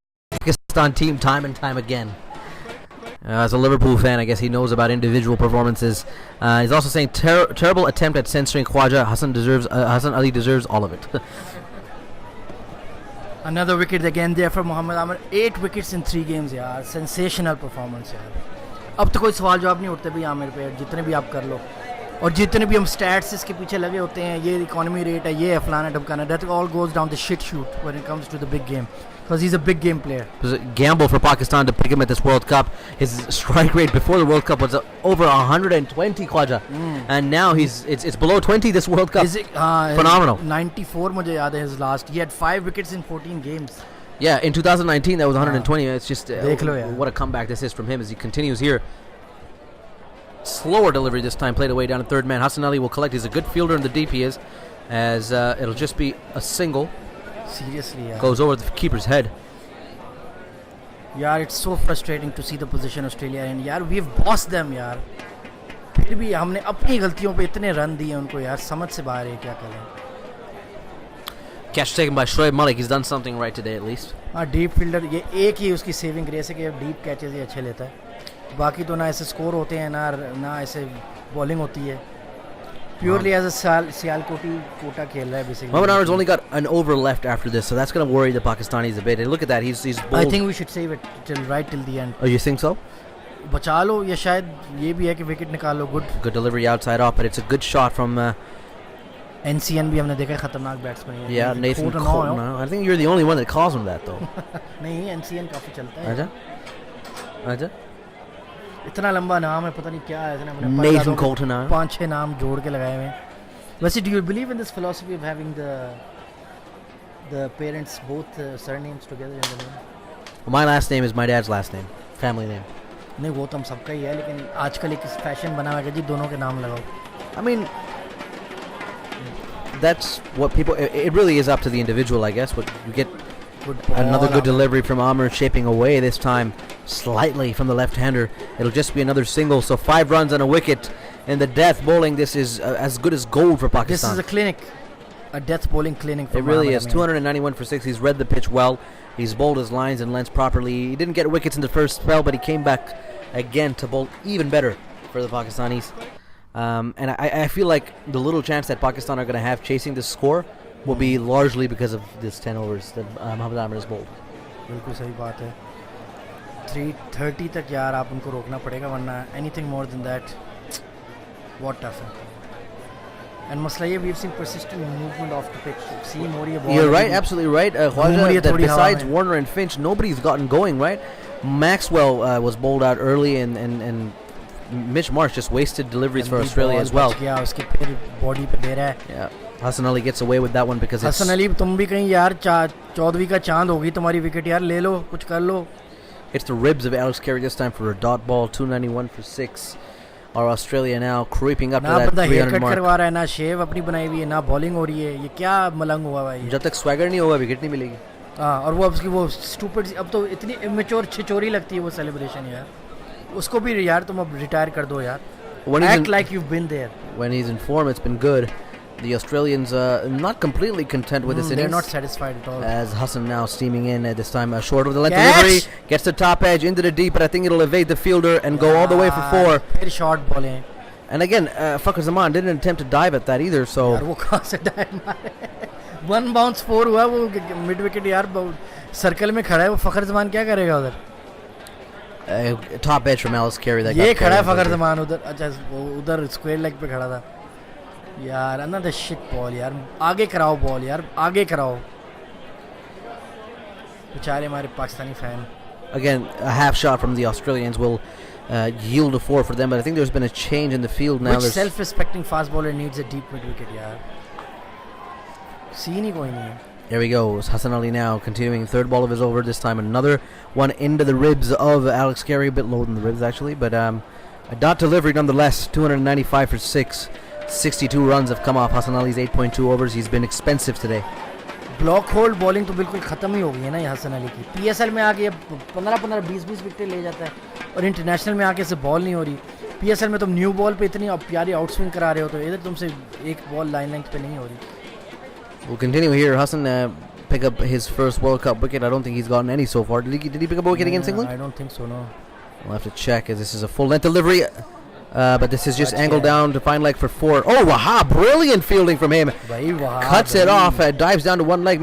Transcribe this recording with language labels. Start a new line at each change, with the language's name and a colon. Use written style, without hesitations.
English: Pakistan team time and time again. As a Liverpool fan, I guess he knows about individual performances. He's also saying terrible attempt at censoring Khwaja. Hassan Ali deserves all of it. Another wicket again there for Mohammad Amir. 8 wickets in 3 games यार. Sensational performance यार.
Hindi: अब तो कोई सवाल जवाब नहीं उठते भी आमिर पे, जितने भी आप कर लो. और जितने भी हम स्टैट्स इसके पीछे लगे होते हैं, ये इकोनॉमी रेट है, ये है फलाना ढमकाना,
English: that all goes down the shit shoot when it comes to the big game. Because he's a big game player. It was a gamble for Pakistan to pick him at this World Cup. His strike rate before the World Cup was over 120, Khwaja. And now it's below 20 this World Cup. Phenomenal.
Hindi: 94 मुझे याद है
English: his last. He had 5 wickets in 14 games. Yeah, in 2019 that was 120. It's just what a comeback this is from him as he continues here. Slower delivery this time, played away down to third man. Hassan Ali will collect. He's a good fielder in the deep, he is. As it'll just be a single. Seriously, yeah. Goes over the keeper's head. यार it's so frustrating to see the position Australia in. यार we've bossed them यार.
Hindi: फिर भी हमने अपनी गलतियों पे इतने रन दिए उनको यार, समझ से बाहर है, क्या करें.
English: Catch taken by Shoaib Malik. He's done something right today at least.
Hindi: हाँ, डीप फील्डर, ये एक ही उसकी सेविंग ग्रेस है कि डीप कैचेस ये अच्छे लेता है. बाकी तो ना ऐसे स्कोर होते हैं ना ऐसे बॉलिंग होती है.
English: Purely as a Sialkoti quota
Hindi: खेल रहा है
English: basically. Mohammad Amr's only got an over left after this, so that's going to worry the Pakistanis a bit. And look at that, he's bowled. I think we should save it till the end. Oh, you think so?
Hindi: बचा लो या शायद ये भी है कि wicket निकाल लो.
English: Good delivery outside off, but it's a good shot from
Hindi: NCN भी हमने देखा खतरनाक बैट्समैन है.
English: yeah, Nathan Coulter. No, I think you're the only one that calls him that though.
Hindi: नहीं, NCN काफी चलता है. आजा इतना लंबा नाम है, पता नहीं क्या है. इसने
English: Nathan Coulter now.
Hindi: 5-6 नाम जोड़ के लगाए हुए हैं. वैसे
English: do you believe in this philosophy of having the parents both surnames together in the name? Well, my last name is my dad's last name, family name.
Hindi: नहीं, वो तो हम सबका ही है, लेकिन आजकल एक फैशन बना हुआ है कि जी दोनों के नाम लगाओ.
English: I mean, that's what people. It really is up to the individual, I guess. What you get. Another good delivery from Amr, shaping away this time slightly from the left-hander. It'll just be another single, so 5 runs and a wicket. And the death bowling, this is as good as gold for Pakistan. This is a clinic, a death bowling clinic. It really is. 291 for 6. He's read the pitch well. He's bowled his lines and lengths properly. He didn't get wickets in the first spell, but he came back again to bowl even better for the Pakistanis. And I feel like the little chance that Pakistan are going to have chasing this score will be largely because of this 10 overs that Mohammad Amr has bowled.
Hindi: बिल्कुल सही बात है. 330 तक यार आप उनको रोकना पड़ेगा, वरना
English: anything more than that, what tough. And
Hindi: मसला ये,
English: we've seen persistent movement off the pitch.
Hindi: Seam हो रही है ball.
English: You're right, absolutely right. Khwaja, that besides Warner and Finch, nobody's gotten going, right? Maxwell was bowled out early, and Mitch Marsh just wasted deliveries for Australia as well.
Hindi: गया उसके फिर body पे दे रहा है.
English: Yeah. Hassan Ali gets away with that one because
Hindi: Hassan Ali, तुम भी कहीं यार 14वीं का चांद होगी तुम्हारी विकेट यार, ले लो कुछ कर लो.
English: It's the ribs of Alex Carey this time for a dot ball. 291 for 6. Our Australia now creeping up to that 300 mark.
Hindi: करवा रहा है, ना शेव अपनी बनाई हुई है, ना बॉलिंग हो रही है. ये क्या मलंग हुआ भाई. जब तक स्वैगर नहीं होगा विकेट नहीं मिलेगी. हाँ, और वो उसकी वो स्टूपिड, अब तो इतनी इमेच्योर छिचोरी लगती है वो सेलिब्रेशन यार. उसको भी यार तुम अब रिटायर कर दो यार.
English: Act like you've been there. When he's in form, it's been good. The Australians not completely content with this innings. They're not satisfied at all. As Hassan now steaming in at this time, short of the length delivery, gets the top edge into the deep, but I think it'll evade the fielder and go all the way for 4. Very short bowling. And again, Fakhar Zaman didn't attempt to dive at that either. So.
Hindi: यार वो कहाँ से dive मारे? 1 bounce 4 हुआ, वो mid wicket यार circle में खड़ा है, वो फखर जमान क्या करेगा उधर?
English: Top edge from Alex Carey. That
Hindi: ये खड़ा है फखर जमान उधर. अच्छा वो उधर स्क्वायर लेग पे खड़ा था.
English: यार another shit ball यार.
Hindi: आगे कराओ बॉल यार, आगे कराओ. बेचारे हमारे Pakistani fan.
English: Again, a half shot from the Australians will yield a 4 for them, but I think there's been a change in the field now. Which self-respecting fast bowler needs a deep mid wicket यार?
Hindi: Scene ही कोई नहीं है.
English: There he goes. Hassan Ali now continuing third ball of his over. This time another one into the ribs of Alex Carey. A bit low in the ribs actually, but a dot delivery nonetheless. 295 for 6. 62 runs have come off Hassan Ali's 8.2 overs. He's been expensive today.
Hindi: Block hold bowling तो बिल्कुल ख़त्म ही हो गई है ना ये हसन अली की. PSL में आके 15-15 20-20 विकेट ले जाता है, और इंटरनेशनल में आके से बॉल नहीं हो रही. पीएसएल में तुम न्यू बॉल पे इतनी प्यारी आउटस्विंग करा रहे हो, तो इधर तुमसे एक बॉल लाइन लेंथ पे नहीं हो रही.
English: We'll continue here. Hassan pick up his first World Cup wicket. I don't think he's gotten any so far. Did he pick up a wicket against England? I don't think so, no. We'll have to check, as this is a full length delivery. But this is just angled down to fine leg for 4. Oh, Wahab, brilliant fielding from him. Cuts it off, dives down to one leg.